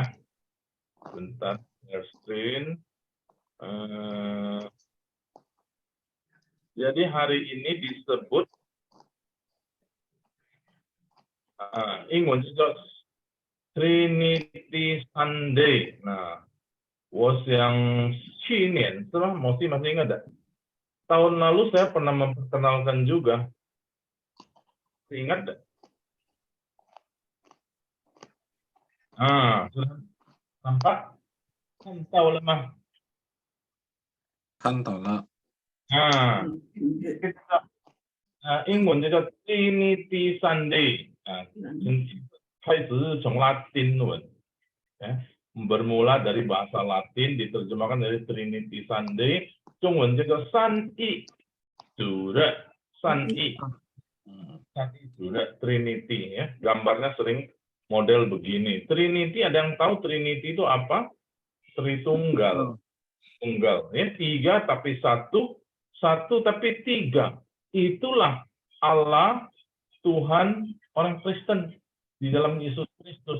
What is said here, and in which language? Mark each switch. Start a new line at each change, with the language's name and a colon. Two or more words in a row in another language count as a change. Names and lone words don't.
Indonesian: Bentar, share screen. Jadi hari ini disebut Inggris Trinity Sunday. Nah,
Chinese: 我想去年是吧?
Indonesian: Masih ingat enggak? Tahun lalu saya pernah memperkenalkan juga. Ingat enggak? Sudah nampak? Kan tahu lah mah. Kan tahu lah.
Chinese: 英文就叫 Trinity Sunday，开始是从拉丁文，
Indonesian: bermula dari bahasa Latin diterjemahkan dari Trinity Sunday，
Chinese: 中文叫做三一主日，三一主日 Trinity
Indonesian: ya, gambarnya sering model begini. Trinity, ada yang tahu Trinity itu apa? Tritunggal, tunggal ya, 3 tapi 1, 1 tapi 3. Itulah Allah, Tuhan orang Kristen di dalam Yesus Kristus.